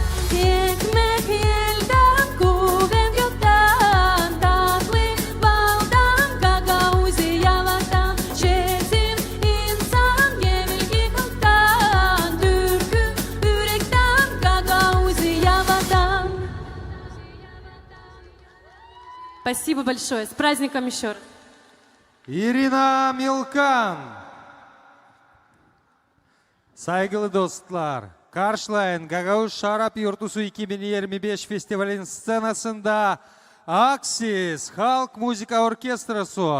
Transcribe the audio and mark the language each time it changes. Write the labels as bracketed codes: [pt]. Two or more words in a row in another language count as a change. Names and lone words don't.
[gag] Ekmek elden, kuvvet gökten, tatlı baldan, gagauzi yavadan, çetin insan gevilgi kalktan, türkü yürekten, gagauzi yavadan. [ru] Спасибо большое. С праздником еще раз. [gag] Irina Milkan. Saygılı dostlar, karşılayın Gagavuz Şarap Yurtusu 2025 festivalin scenasında Aksis Halk Müzika Orkestrası.